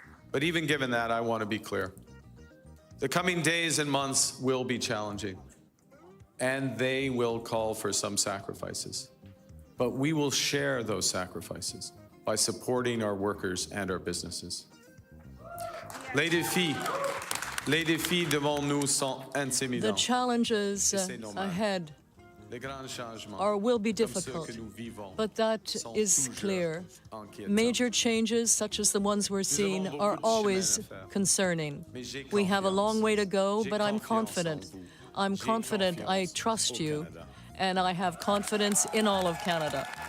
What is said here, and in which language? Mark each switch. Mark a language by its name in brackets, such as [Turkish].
[English] But even given that, I want to be clear. The coming days and months will be challenging, and they will call for some sacrifices. But we will share those sacrifices by supporting our workers and our businesses. [French] Les défis devant nous sont intimidatants. [English] The challenges ahead will be difficult, but that is clear. Major changes, such as the ones we're seeing, are always concerning. We have a long way to go, but I'm confident. I'm confident, I trust you, and I have confidence in all of Canada.